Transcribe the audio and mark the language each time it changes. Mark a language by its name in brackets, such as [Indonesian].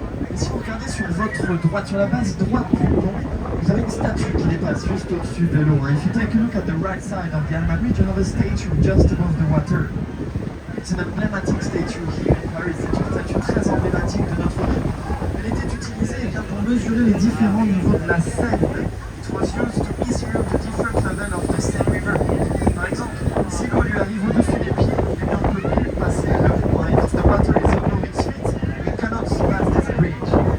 [French] Et si vous regardez sur votre droite, sur la base droite du pont, vous avez une statue qui dépasse juste au-dessus de l'eau. [English] If you take a look at the right side of the Alma Bridge, you have a statue just above the water. [French] C'est un [English] emblematic statue here in Paris. [French] C'est une statue très emblématique de notre ville. Elle était utilisée pour mesurer les différents niveaux de la Seine. [English] It was used to measure the different level of the Seine River. [French] Par exemple, si l'eau lui arrive au-dessus des pieds, eh bien on ne peut plus passer le pont. [English] If the water is above its feet, we cannot pass this bridge.